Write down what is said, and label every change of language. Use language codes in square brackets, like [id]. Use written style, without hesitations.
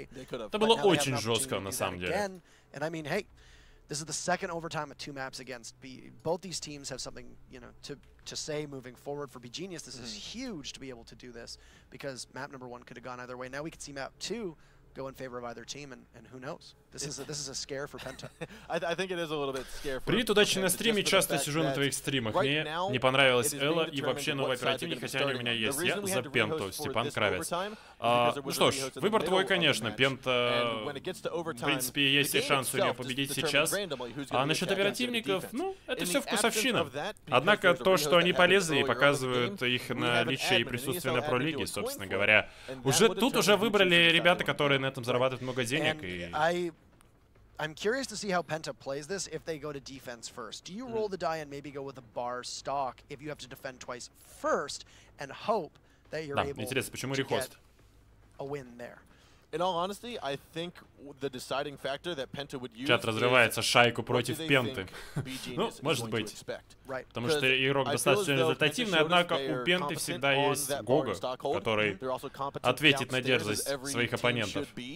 [ru] Это было очень жестко, на самом деле. [en] This is the second overtime of 2 maps against B. Both these teams have something, you know, to say moving forward. For beGenius, this is huge to be able to do this because map number 1 could have gone either way. Now we can see map 2 go in favor of either team, and who knows? This is a scare for PENTA. I think it is a little bit scare for. [ru] Привет, удачи на стриме. Часто сижу на твоих стримах. Мне не понравилась Элла и вообще новый оперативник, хотя они у меня есть. Я за Пенту, Степан Кравец. Ну что ж, выбор твой, конечно. Пента, в принципе, есть и шанс у нее победить сейчас. А насчет оперативников, ну, это все вкусовщина. Однако то, что они полезли и показывают их наличие и присутствие на пролиге, собственно говоря, тут уже выбрали ребята, которые на этом зарабатывают много денег. И... [en] I'm curious to see how PENTA plays this if they go to defense first. Do you roll the die and maybe go with a bar stock if you have to defend twice first and hope that you're able to get a win there? In all honesty, I think the deciding factor that PENTA would use. [ru] Чат разрывается, шайку против Пенты. Ну, может быть. Потому что игрок достаточно результативный, однако у Пенты всегда есть Гога, который ответит на дерзость своих оппонентов.